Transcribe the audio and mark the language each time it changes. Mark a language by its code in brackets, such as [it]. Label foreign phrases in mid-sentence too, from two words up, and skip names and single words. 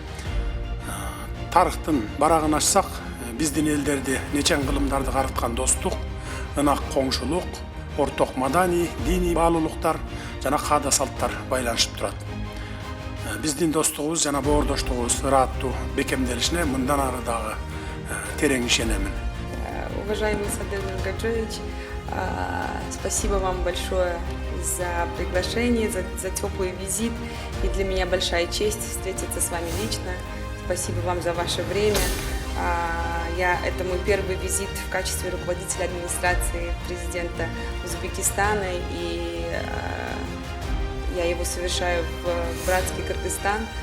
[ky] Тарыхтын барагын ачсак, биздин элдерди нечен кылымдарды карыткан достук, ынак коңшулук, орток маданий, диний баалуулуктар жана каада салттар байланышып турат. Биздин достугубуз жана боордоштугубуз ырааттуу бекемделишине мындан ары дагы терең ишенемин. [ru] Уважаемый Садыр Нургаджоевич, спасибо вам большое за приглашение, за теплый визит. И для меня большая честь встретиться с вами лично. Спасибо вам за ваше время. Это мой первый визит в качестве руководителя администрации президента Узбекистана, и я его совершаю в братский Кыргызстан.